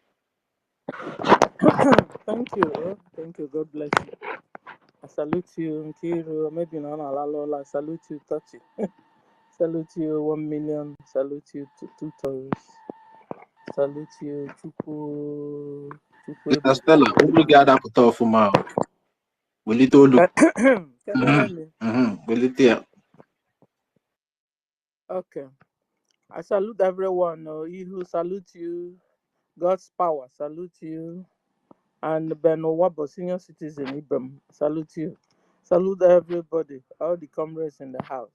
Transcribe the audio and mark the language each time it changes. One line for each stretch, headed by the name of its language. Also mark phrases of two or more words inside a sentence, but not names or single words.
English: Thank you. Thank you. God bless you. I salute you, Nkiru. Maybe not Alalola. I salute you, Tati. Salute you, 1 million. Salute you, two toes. Salute you, Chuku.
Igbo: Sister Stella, unu ga-ada pụta ọfụma o. Welite olu.
English: Can you hear me?
Igbo: Welite ya.
English: Okay. I salute everyone. Ihu, salute you. God's power, salute you. And Ben Owabo, senior citizen, Ibram, salute you. Salute everybody, all the comrades in the house.